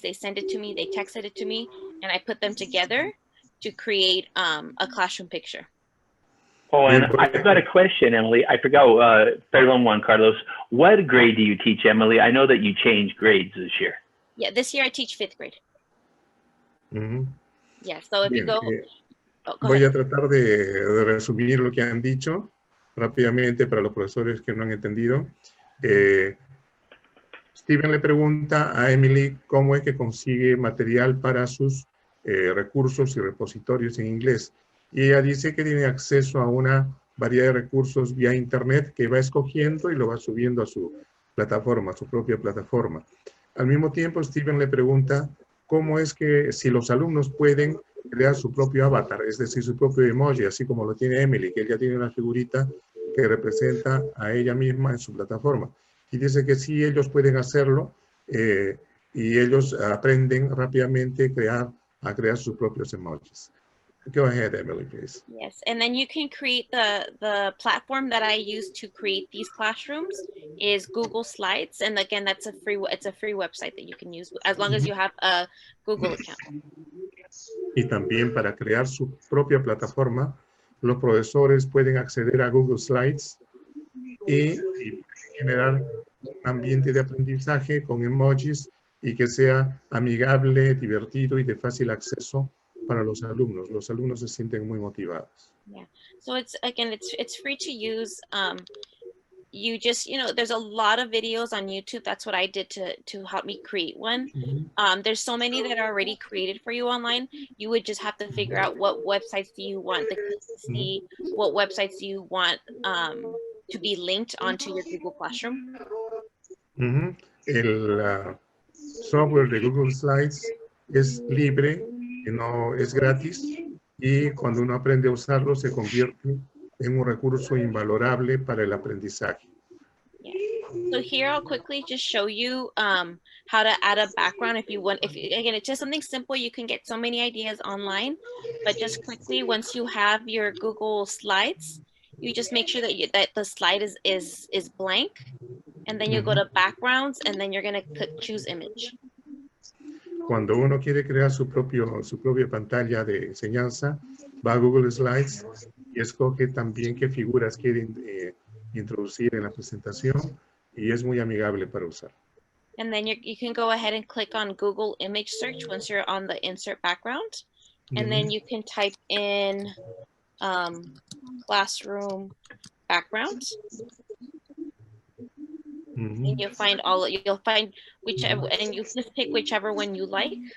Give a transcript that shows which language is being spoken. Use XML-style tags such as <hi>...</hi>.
<en>They sent it to me, they texted it to me, and I put them together to create a classroom picture. Oh, and I've got a question, Emily. I forgot.</en> <es>Perdón,</es> <en>Juan Carlos. What grade do you teach, Emily? I know that you changed grades this year. Yeah, this year I teach 5th grade. Yeah, so if</en> <es>Bien,</es> <en>you go... go</en> <es>voy</es> <en>ahead.</en> <es>a tratar de resumir lo que han dicho rápidamente para los profesores que no han entendido. Steven le pregunta a Emily cómo es que consigue material para sus recursos y repositorios en inglés. Y ella dice que tiene acceso a una variedad de recursos vía internet que va escogiendo y lo va subiendo a su plataforma, a su propia plataforma. Al mismo tiempo, Steven le pregunta cómo es que si los alumnos pueden crear su propio avatar, es decir, su propio emoji, así como lo tiene Emily, que ella tiene una figurita que representa a ella misma en su plataforma. Y dice que sí, ellos pueden hacerlo y ellos aprenden rápidamente a crear sus propios emojis.</es> <en>Go ahead, Emily, please. Yes, and then you can create the platform that I use to create these classrooms is Google Slides, and again, it's a free website that you can use as long as you have a Google account.</en> <es>Y también para crear su propia plataforma, los profesores pueden acceder a Google Slides y generar un ambiente de aprendizaje con emojis y que sea amigable, divertido y de fácil acceso para los alumnos. Los alumnos se sienten muy motivados.</es> <en>Yeah, so it's free to use. You just, there's a lot of videos on YouTube. That's what I did to help me create one. There's so many that are already created for you online. You would just have to figure out what websites do you want the kids to see, what websites do you want to be linked onto your Google Classroom.</en> <es>El software de Google Slides es libre, no es gratis, y cuando uno aprende a usarlo se convierte en un recurso invalorable para el aprendizaje.</es> <en>Yeah. So here I'll quickly just show you how to add a background if you want. Again, it's just something simple. You can get so many ideas online, but just quickly, once you have your Google Slides, you just make sure that the slide is blank, and then you go to backgrounds, and then you're gonna click choose image.</en> <es>Cuando uno quiere crear su propia pantalla de enseñanza, va a Google Slides y escoge también qué figuras quieren introducir en la presentación y es muy amigable para usar.</es> <en>And then you can go ahead and click on Google image search once you're on the insert background. And then you can type in classroom background. And you'll find whichever, and you just pick whichever one you like.</en>